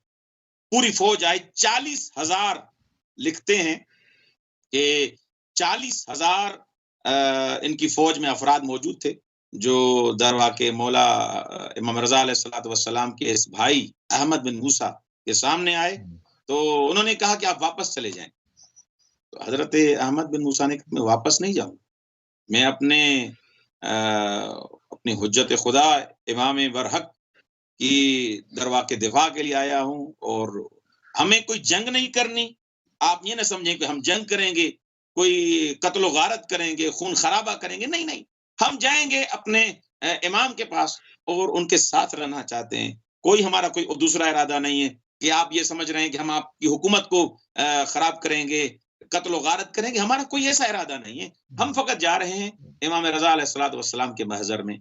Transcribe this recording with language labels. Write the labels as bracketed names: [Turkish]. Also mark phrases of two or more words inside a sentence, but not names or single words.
[Urdu] پوری فوج آئی، 40,000 لکھتے ہیں کہ 40,000 ان کی فوج میں افراد موجود تھے جو [Persian] در واقع [Urdu] مولا امام رضا [Arabic] علیہ الصلوۃ والسلام [Urdu] کے اس بھائی احمد بن موسیٰ کے سامنے آئے، تو انہوں نے کہا کہ آپ واپس چلے جائیں۔ تو حضرت احمد بن موسیٰ نے کہا میں واپس نہیں جاؤں، میں اپنی حجت خدا امام برحق کی [Persian] در واقع [Urdu] دفاع کے لیے آیا ہوں، اور ہمیں کوئی جنگ نہیں کرنی۔ آپ یہ نہ سمجھیں کہ ہم جنگ کریں گے، کوئی قتل و غارت کریں گے، خون خرابہ کریں گے، نہیں نہیں، ہم جائیں گے اپنے امام کے پاس اور ان کے ساتھ رہنا چاہتے ہیں۔ کوئی ہمارا کوئی دوسرا ارادہ نہیں ہے کہ آپ یہ سمجھ رہے ہیں کہ ہم آپ کی حکومت کو خراب کریں گے، قتل و غارت کریں گے، ہمارا کوئی ایسا ارادہ نہیں ہے، ہم فقط جا رہے ہیں امام رضا [Arabic] علیہ الصلوۃ والسلام [Urdu] کے محضر میں۔